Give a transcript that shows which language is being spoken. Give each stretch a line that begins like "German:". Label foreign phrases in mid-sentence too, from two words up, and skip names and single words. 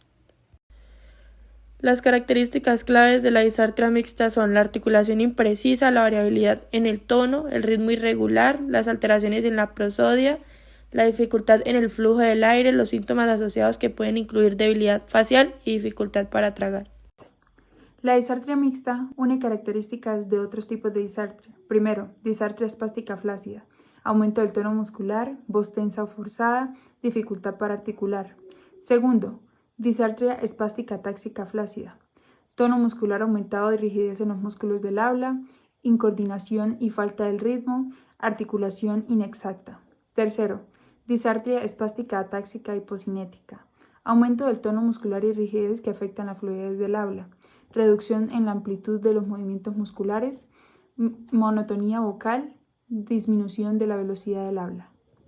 Spanish: Las características claves de la disartria mixta son la articulación imprecisa, la variabilidad en el tono, el ritmo irregular, las alteraciones en la prosodia, la dificultad en el flujo del aire, los síntomas asociados que pueden incluir debilidad facial y dificultad para tragar. La disartria mixta une características de otros tipos de disartria. Primero, disartria espástica flácida, aumento del tono muscular, voz tensa o forzada, dificultad para articular. Segundo, disartria espástica táxica flácida, tono muscular aumentado y rigidez en los músculos del habla, incoordinación y falta del ritmo, articulación inexacta. Tercero, disartria espástica atáxica hipocinética, aumento del tono muscular y rigidez que afectan la fluidez del habla, reducción en la amplitud de los movimientos musculares, monotonía vocal, disminución de la velocidad del habla.